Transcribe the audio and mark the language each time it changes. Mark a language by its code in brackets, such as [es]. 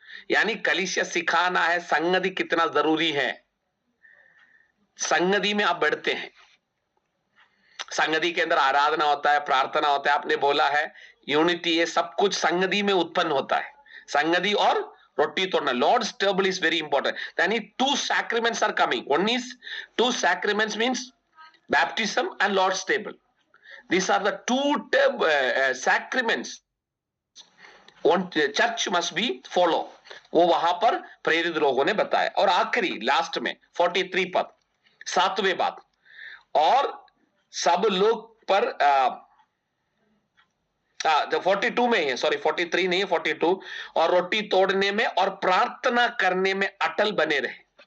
[hi] यानी कलीसिया सिखाना है संगति कितना जरूरी है। संगति में आप बढ़ते हैं, संगति के अंदर आराधना होता है, प्रार्थना होता है, आपने बोला है यूनिटी, ये सब कुछ संगति में उत्पन्न होता है। संगति और रोटी तोड़ना, [en] Lord's table is very important. यानी 2 sacraments are coming. One is 2 sacraments means baptism and Lord's table. These are the 2 sacraments one church must be follow. [hi] वो वहां पर प्रेरित लोगों ने बताया। और आखिरी लास्ट में 43 पद, 7वें बात, और सब लोग पर 42 में है, सॉरी 43 नहीं है, 42, और रोटी तोड़ने में और प्रार्थना करने में अटल बने रहे।